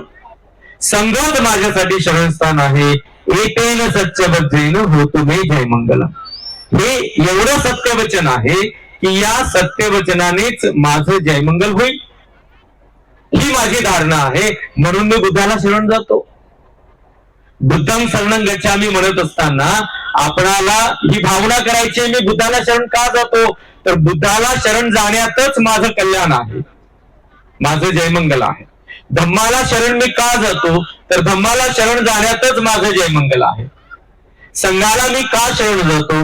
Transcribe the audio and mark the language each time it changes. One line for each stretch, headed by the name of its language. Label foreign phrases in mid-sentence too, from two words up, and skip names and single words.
Marathi: संघच माझ्यासाठी शरणस्थान आहे.
Pali: एतेन सत्यवचन होतो मे जय मंगलम.
Marathi: हे एवढं सत्यवचन आहे की या सत्यवचनानेच माझं जयमंगल होईल, ही माझी धारणा आहे. म्हणून मी बुद्धाला शरण जातो.
Pali: बुद्धं शरणं गच्छामी
Marathi: म्हणत असताना आपणाला ही भावना करायची, मी बुद्धाला शरण का जातो? तर बुद्धाला शरण जाण्यातच माझं कल्याण आहे, माझं जयमंगल आहे. धम्माला शरण मी का जातो? तर धम्माला शरण जाण्यातच माझं जयमंगल आहे. संघाला मी का शरण जातो?